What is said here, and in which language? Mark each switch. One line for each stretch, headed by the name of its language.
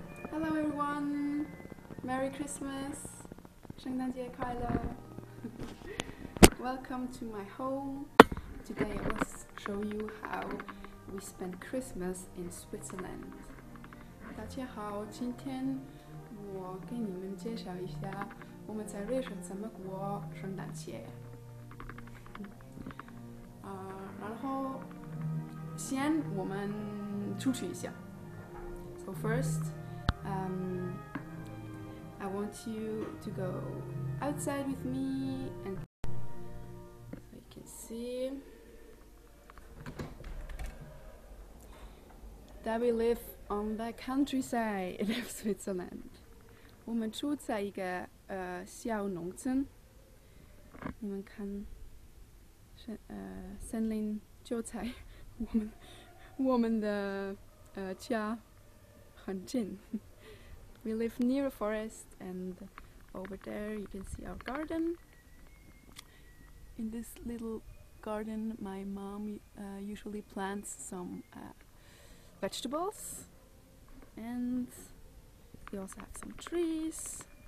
English: Hello everyone. Merry Christmas.
Chinese: 圣诞节快乐.
English: Welcome to my home. Today I will show you how we spend Christmas in Switzerland.
Chinese: 大家好，今天我给你们介绍一下我们在瑞士怎么过圣诞节。然后先我们出去一下。
English: So first, I want you to go outside with me, and so you can see that we live on the countryside of Switzerland.
Chinese: 我们住在一个小农村，你们看，森林就在我们的家很近。
English: We live near a forest, and over there you can see our garden. In this little garden, my mom usually plants some vegetables, and we also have some trees.